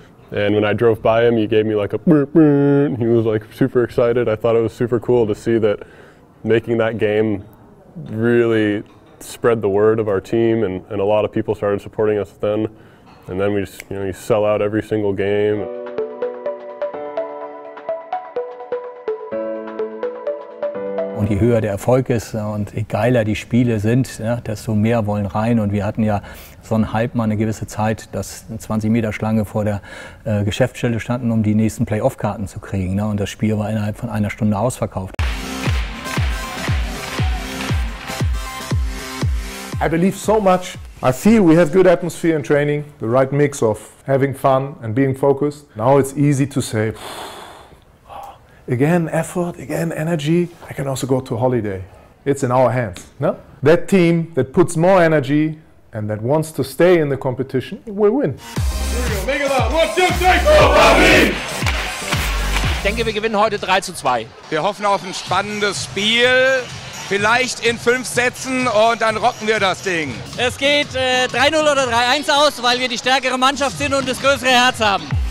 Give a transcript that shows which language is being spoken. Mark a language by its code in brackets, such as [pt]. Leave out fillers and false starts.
[en] And when I drove by him, he gave me like a burp, burp. He was like super excited. I thought it was super cool to see that making that game really spread the word of our team, and a lot of people started supporting us then. And then we just, you sell out every single game. [de] Und je höher der Erfolg ist und je geiler die Spiele sind, ja, desto mehr wollen rein. Und wir hatten ja so einen Hype mal eine gewisse Zeit, dass 20 Meter Schlange vor der Geschäftsstelle standen, um die nächsten Playoff-Karten zu kriegen. Ne? Und das Spiel war innerhalb von einer Stunde ausverkauft. [en] I believe so much. I feel we have good atmosphere in training, the right mix of having fun and being focused. Now it's easy to say, again effort, again energy. I can also go to a holiday. It's in our hands. No? That team that puts more energy and that wants to stay in the competition will win. [de] Ich denke, wir gewinnen heute 3:2. Wir hoffen auf ein spannendes Spiel. Vielleicht in 5 Sätzen und dann rocken wir das Ding. Es geht 3:0 oder 3:1 aus, weil wir die stärkere Mannschaft sind und das größere Herz haben.